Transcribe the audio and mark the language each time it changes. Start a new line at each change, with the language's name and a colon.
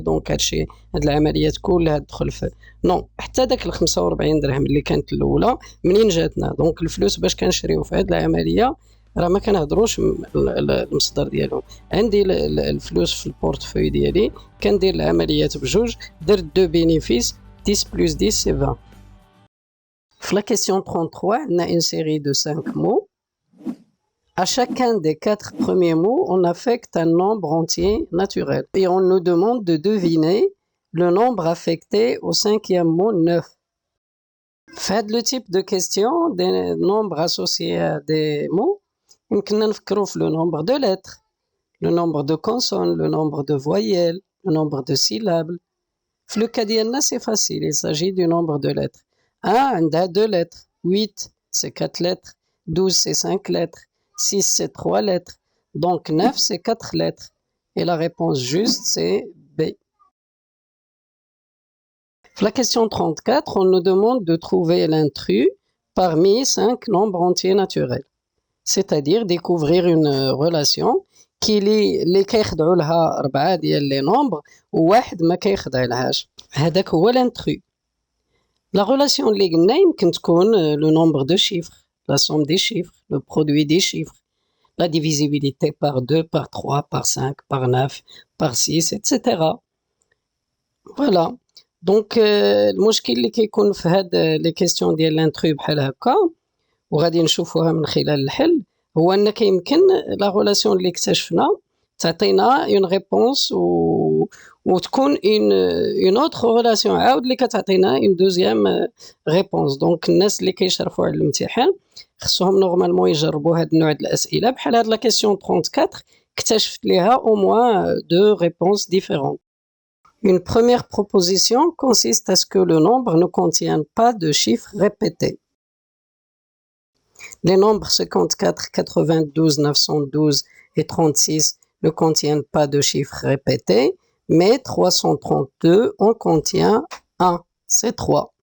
Arabic: دونك هادشي هاد العمليات كلها تدخل في نو حتى داك ال 45 درهم اللي كانت الاولى منين جاتنا. دونك الفلوس باش كنشريو في هاد العمليه راه ما كنهضروش المصدر ديالهم. عندي الفلوس في البورتفوي ديالي كندير العمليات بجوج درت دو بينيفيس
French: 10 plus 10 c'est 20. في la question 33 عندنا une série de 5 mots. À chacun des 4 premiers mots on affecte un nombre entier naturel et on nous demande de deviner le nombre affecté au 5e mot 9. في le type de question des nombres associés à des mots
Arabic: يمكننا نفكروا في
French: le nombre de lettres, le nombre de consonnes, le nombre de voyelles, le nombre de syllabes. في le cas
Arabic: ديالنا
French: c'est facile, il s'agit du nombre de lettres. 1 عندها 2 lettres, 8 c'est 4 lettres, 12 c'est 5 lettres, 6 c'est 3 lettres, donc 9 c'est 4 lettres. Et la réponse juste c'est B. La question 34, on nous demande de trouver l'intrus parmi 5 nombres entiers naturels. C'est-à-dire découvrir une relation qui
Arabic: اللي كيخضعوا لها 4 ديال لي نومبر وواحد ما كيخضع لهاش. هذاك هو l'intrus.
French: La relation
Arabic: اللي قلنا
French: يمكن تكون le nombre de chiffres, la somme des chiffres, le produit des chiffres, la divisibilité par 2, par 3, par 5, par 9, par 6, etc. Voilà.
Arabic: دونك المشكل اللي كيكون في هاد لي كيسيون ديال لانترو بحال هكا وغادي نشوفوها من خلال الحل هو ان كيمكن لا غولاسيون اللي اكتشفنا تعطينا اون ريبونس وتكون اون اوتر غولاسيون عاود اللي كتعطينا اون دوزيام ريبونس. دونك الناس اللي كيشرفوا على الامتحان خصهم نورمالمون يجربوا هاد النوع ديال الاسئله بحال هاد لا كيسيون 34 اكتشفت ليها او موان دو ريبونس ديفيرون.
French: Une première proposition consiste à ce que le nombre ne contienne pas de chiffres répétés. Les nombres 54, 92, 912 et 36 ne contiennent pas de chiffres répétés, mais 332 en contient un, c'est 3.